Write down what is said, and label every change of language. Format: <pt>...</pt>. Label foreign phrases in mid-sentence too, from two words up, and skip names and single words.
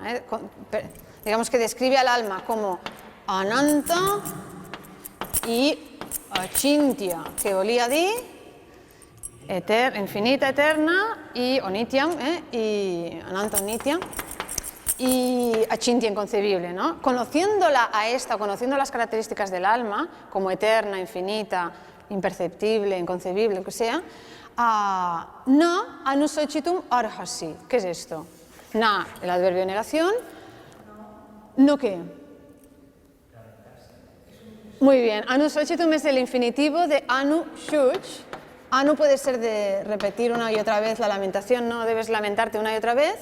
<es>Digamos que describe al alma como ananta y achintya, que</es> <ca>volía dir</ca> <es>infinita, eterna, y onityam, y</es> <sa>अनन्त ओनित्यम्,</sa> <es>y achintya, inconcebible, ¿no? Conociéndola a esta, conociendo las características del alma, como eterna, infinita, imperceptible, inconcebible, lo que sea,</es> <sa>न अनुशोचितुम् अर्हसि.</sa> <es>¿Qué es esto? Na, el adverbio de negación. ¿No qué? Muy bien. Anusochitum es el infinitivo de</es> <sa>अनु शुच्.</sa> <es>Anu puede ser de repetir una y otra vez la lamentación, no debes lamentarte una y otra vez.</es>